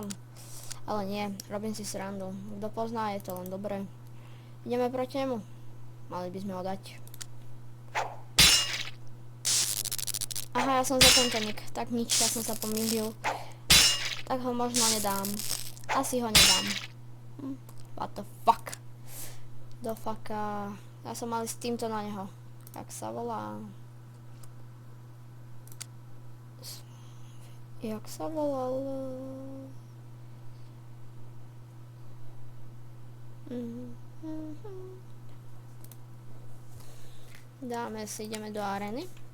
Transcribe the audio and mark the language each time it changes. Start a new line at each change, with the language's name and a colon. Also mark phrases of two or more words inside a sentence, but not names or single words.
Slovak: Ale nie, robím si srandu. Kto pozná, je to len dobré. Ideme proti nemu. Mali by sme ho dať. Aha, ja som za tento nick. Tak nič, ja som sa pomýlil. Tak ho možno nedám. Asi ho nedám.
English: What the fuck?
Slovak: Do fucka. Ja som mal s týmto na neho. Jak sa volá? Jak sa volalo? Dáme si, ideme do areny.